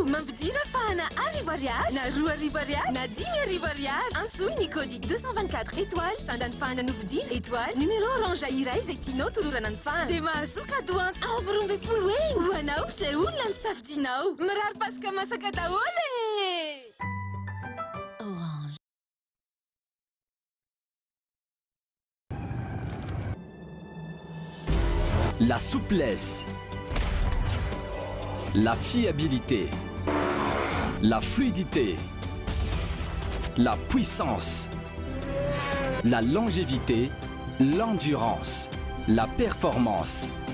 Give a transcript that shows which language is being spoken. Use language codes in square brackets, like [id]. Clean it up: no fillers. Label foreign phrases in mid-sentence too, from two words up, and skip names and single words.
[mg] Mampidira fahana arivo-ariary, na 2 arivo-ariary, na 10 arivo-ariary. Antsoy ny kody 224 étoiles, fandany fahana novidina étoile, numéro orange iray izay tianao tolorana ny fahana. Dia mahazo cadeau antso avy 12 ho anao sy ilay olona ny safidinao. Mirary Pasika masaka daholo e! [fr] La souplesse, la fiabilité, la fluidité, la puissance, la longévité, l'endurance, la performance.